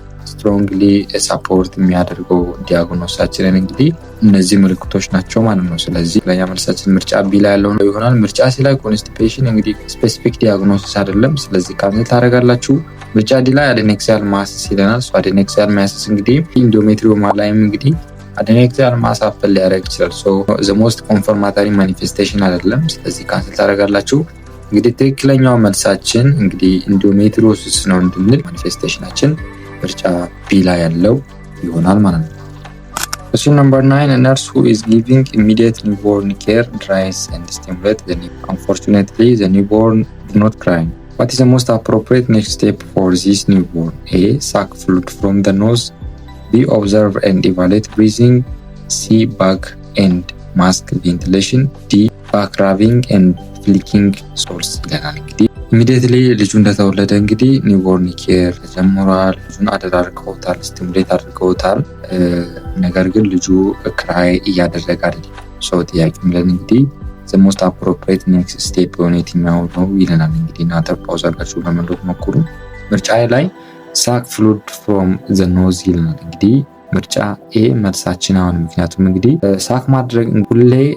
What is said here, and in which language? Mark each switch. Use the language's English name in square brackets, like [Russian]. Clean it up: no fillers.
[Amharic] ስትሮንግሊ ሰፖርት የሚያደርገው ዲያግኖሳችንን እንግዲህ እነዚህ ምልክቶች ናቸው ማለት ነው። ስለዚህ ለኛ መልሳችን ምርጫ ቢ ላይ ያለው ይሆናል። ምርጫ ሲ ላይ ኮንስቲፔሽን እንግዲህ ስፔሲፊክ ዲያግኖሲስ አይደለም። ስለዚህ ካንስል ታደርጋላችሁ። ምርጫ ዲ ላይ አዴኔክሲያል ማስስ ይለናል። አዴኔክሲያል ማስስ እንግዲህ ኢንዶሜትሪዮማ ላይም እንግዲህ አዴኔክሲያል ማስ አፈል ሊያደርግ ይችላል። ዘ ሞስት ኮንፈርማቶሪ ማኒፌስቴሽን አይደለም። ስለዚህ ካንስል ታደርጋላችሁ። እንግዲህ ትክክለኛው መልሳችን እንግዲህ ኢንዶሜትሪዮሲስ ነው እንድንል ማኒፌስቴሽናችን ምርጫ ቢ ላይ ያለው ይሆናል ማለት ነው። [English] Question number 9. A nurse who is giving immediate newborn care dries and stimulates the newborn. Unfortunately, the newborn is not crying. What is the most appropriate next step for this newborn? A. Suck fluid from the nose. B. Observe and evaluate breathing. C. Bag and mask ventilation. D. Back rubbing and flicking source [Amharic] ይለናል። እንግዲህ ኢሚዲየትሊ ልጁ እንደተወለደ እንግዲህ ኒውቦርን ኬር ተጀምሯል። ልጁን አደራርገውታል፣ ስቲሙሌት አድርገውታል። ነገር ግን ልጁ ክራይ እያደረገ አይደለም። ጥያቄ ምለን እንግዲህ ዘ ሞስት አፕሮፕሪየት ኔክስት ስቴፕ የሆነ የትኛው ነው ይለናል። እንግዲህ እናንተ ፓውዝ አድርጋችሁ ለመንዶት ሞክሩ። ምርጫ ላይ ሳክ ፍሉድ ፍሮም ዘ ኖዝ ይለናል። እንግዲህ ምርጫ ኤ መልሳችን አሁን። ምክንያቱም እንግዲህ ሳክ ማድረግ ሁሌ